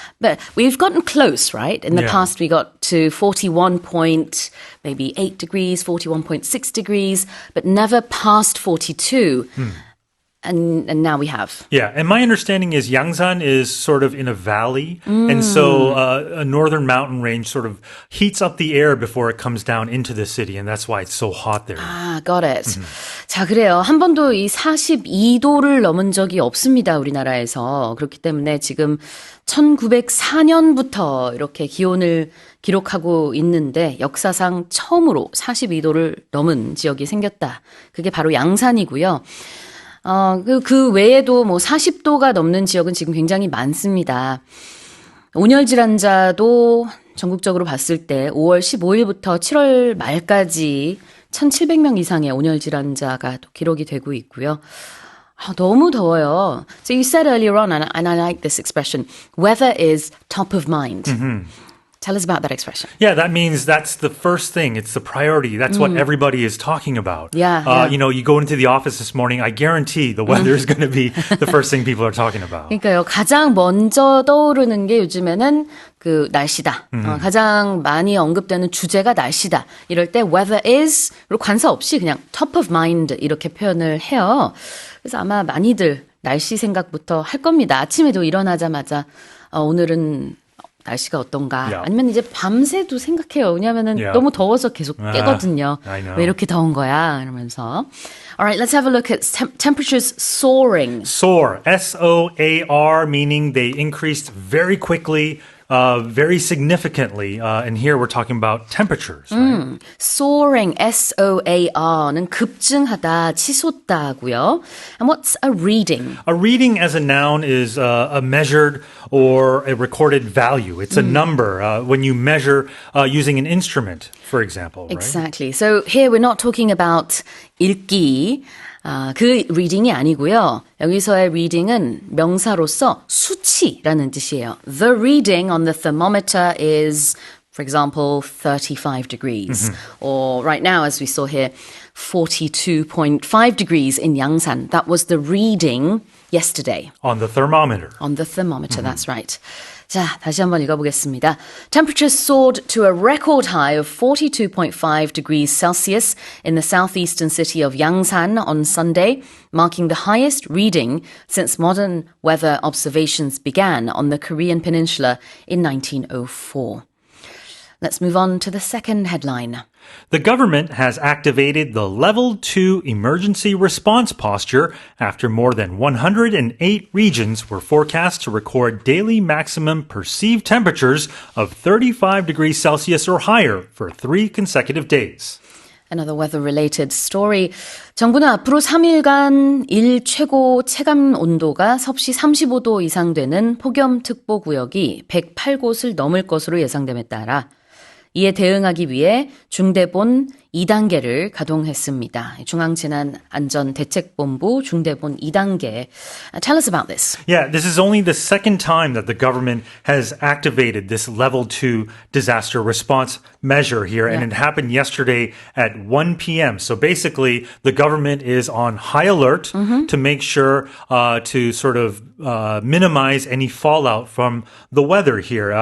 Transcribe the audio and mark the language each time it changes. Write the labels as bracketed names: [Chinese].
[English] But we've gotten close, right? In the past, we got to 41.8 degrees, 41.6 degrees, but never past 42. And now we have. Yeah, and my understanding is Yangsan is sort of in a valley, and so a northern mountain range sort of heats up the air before it comes down into the city, and that's why it's so hot there. Ah, got it. [Korean] 자, 그래요. 한 번도 이 42도를 넘은 적이 없습니다, 우리나라에서. 그렇기 때문에 지금 1904년부터 이렇게 기온을 기록하고 있는데 역사상 처음으로 42도를 넘은 지역이 생겼다. 그게 바로 양산이고요. 그 외에도 뭐 40도가 넘는 지역은 지금 굉장히 많습니다. 온열 질환자도 전국적으로 봤을 때 5월 15일부터 7월 말까지 1,700명 이상의 온열 질환자가 또 기록이 되고 있고요. 너무 더워요. [English] So you said earlier on, and I like this expression, weather is top of mind. Tell us about that expression. Yeah, that means that's the first thing. It's the priority. That's what everybody is talking about. Yeah. You know, you go into the office this morning, I guarantee the weather is going to be the first thing people are talking about. [Korean] 그러니까요. 가장 먼저 떠오르는 게 요즘에는 그 날씨다. 가장 많이 언급되는 주제가 날씨다. 이럴 때 [English] weather is [Korean] 그리고 관사 없이 그냥 [English] top of mind [Korean] 이렇게 표현을 해요. 그래서 아마 많이들 날씨 생각부터 할 겁니다. 아침에도 일어나자마자 오늘은 날씨가 어떤가? 아니면 이제 밤새도 생각해요. 왜냐하면은 너무 더워서 계속 깨거든요. 왜 이렇게 더운 거야? 이러면서. [English] Alright, let's have a look at temperatures soaring. Soar, S-O-A-R, meaning they increased very quickly, very significantly. And here we're talking about temperatures. Right? [Korean] Soaring, S-O-A-R는 급증하다, 치솟다고요. [English] And what's a reading? A reading as a noun is a measured or a recorded value. It's a number when you measure using an instrument, for example. Exactly. Right? So here we're not talking about [Korean] 읽기. 그 reading이 아니고요. 여기서의 reading은 명사로서 수치라는 뜻이에요. [English] The reading on the thermometer is, for example, 35 degrees. Or right now, as we saw here, 42.5 degrees in Yangsan. That was the reading yesterday. On the thermometer. On the thermometer, that's right. [Korean] 자, 다시 한번 읽어보겠습니다. [English] Temperatures soared to a record high of 42.5 degrees Celsius in the southeastern city of Yangsan on Sunday, marking the highest reading since modern weather observations began on the Korean peninsula in 1904. Let's move on to the second headline. The government has activated the Level 2 emergency response posture after more than 108 regions were forecast to record daily maximum perceived temperatures of 35 degrees Celsius or higher for 3 consecutive days. Another weather-related story. [Korean] 정부는 앞으로 3일간 일 최고 체감 온도가 섭씨 35도 이상 되는 폭염특보구역이 108곳을 넘을 것으로 예상됨에 따라 이에 대응하기 위해 중대본 2단계를 가동했습니다. 중앙재난안전대책본부 중대본 2단계. [English] Tell us about this. Yeah, this is only the second time that the government has activated this level 2 disaster response measure here, and it happened yesterday at 1 p.m. So basically, the government is on high alert to make sure to sort of minimize any fallout from the weather here.